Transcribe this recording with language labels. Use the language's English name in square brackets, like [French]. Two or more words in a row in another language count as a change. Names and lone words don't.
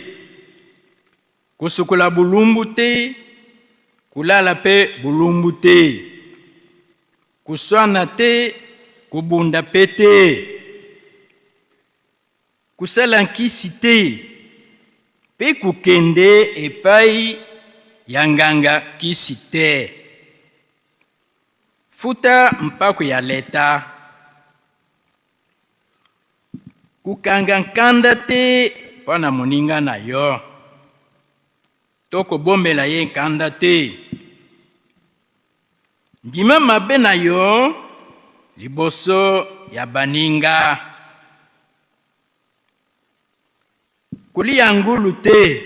[Kituba (Democratic Republic of Congo)] Kusukula bulumbu te, kulala pe bulumbu te. Kuswana te, kubunda pe te. Kusala nkisi te, pe kukende epai yanganga kisi te. Futa mpako ya leta. Kukanga nkanda te wana [Lingala] moninga na yo. [Kituba (Democratic Republic of Congo)] Toko bombela ye nkanda te. [Lingala] Ndima mabe na yo liboso ya baninga. [Kituba (Democratic Republic of Congo)] Kulia ngulu te.